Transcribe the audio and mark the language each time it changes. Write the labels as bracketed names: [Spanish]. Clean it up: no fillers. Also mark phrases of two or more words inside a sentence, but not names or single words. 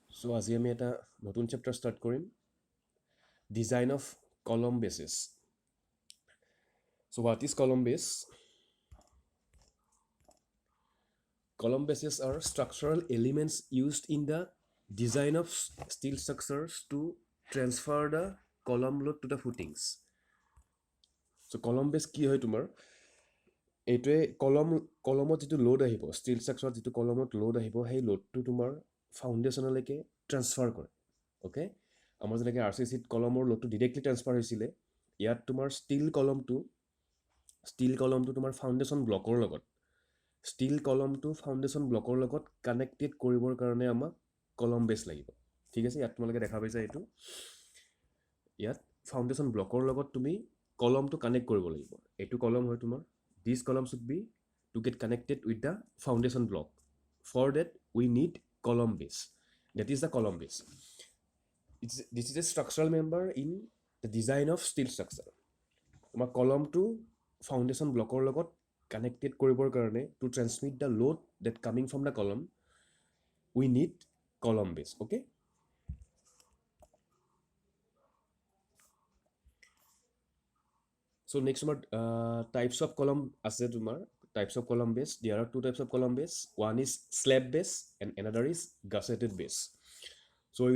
[Assamese] So আজি আমি এটা নতুন চেপ্টাৰ ষ্টাৰ্ট কৰিম [English] design of column bases So what is column base? Column bases are structural elements used in the design of steel structures to transfer the column load to the footings. So column base [Assamese] কি হয় তোমাৰ এইটোৱে কলমত যিটো লোড আহিব [English] steel structureত [Assamese] যিটো কলমত লোড আহিব সেই লোডটো তোমাৰ ফাউণ্ডেশ্যনলৈকে ট্ৰান্সফাৰ কৰে অ'কে আমাৰ যেনেকৈ RCCত কলমৰ লোডটো [English] directly transfer [Assamese] হৈছিলে ইয়াত তোমাৰ ষ্টিল কলমটো তোমাৰ [English] foundation blockৰ [Assamese] লগত কানেক্টেড কৰিবৰ কাৰণে আমাক [English] column base [Assamese] লাগিব ঠিক আছে ইয়াত তোমালোকে দেখা পাইছা ইয়াত [English] foundation blockৰ [Assamese] লগত তুমি কলমটো কানেক্ট কৰিব লাগিব এইটো কলম হয় তোমাৰ [English] this column should be to get connected with the foundation block for that we need column base that is the column base this is a structural member in the design of steel structure [Assamese] তোমাৰ কলমটো ফাউণ্ডেশ্যন ব্লকৰ লগত কানেক্টেড কৰিবৰ কাৰণে [English] to transmit the load that coming from the column we need column base okay so next number types of column [Assamese] আছে তোমাৰ [English] types of column base there are two types of column base one is slab base and another is gusseted base so we